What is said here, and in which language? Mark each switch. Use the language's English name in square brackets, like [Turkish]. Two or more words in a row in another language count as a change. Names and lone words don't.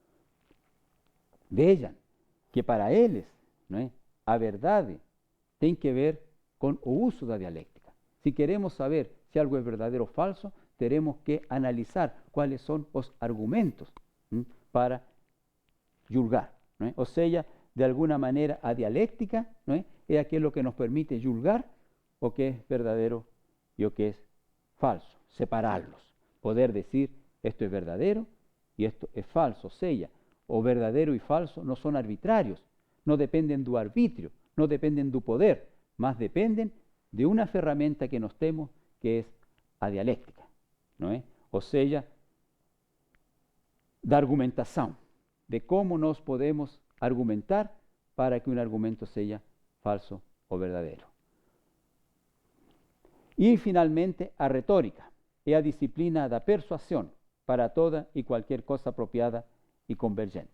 [Portuguese] Vejam que para eles, não é, a verdade tem que ver com o uso da dialéctica. Se queremos saber se algo é verdadeiro ou falso, teremos que analisar quais são os argumentos para julgar, não é? Ou seja, de alguma maneira a dialéctica, não é, [Spanish] es aquello que nos permite juzgar o que es verdadero y o que es falso, separarlos, poder decir esto es verdadero y esto es falso, sella, o verdadero y falso no son arbitrarios, no dependen do arbitrio, no dependen do poder, mas dependen de una ferramenta [Portuguese] que nos temos [Spanish] que es a dialéctica, [Portuguese] não é? Ou seja, da argumentação, de como nós podemos argumentar para que um argumento seja falso ou verdadeiro. E, finalmente, a retórica é a disciplina da persuasão para toda e qualquer coisa apropriada e convergente.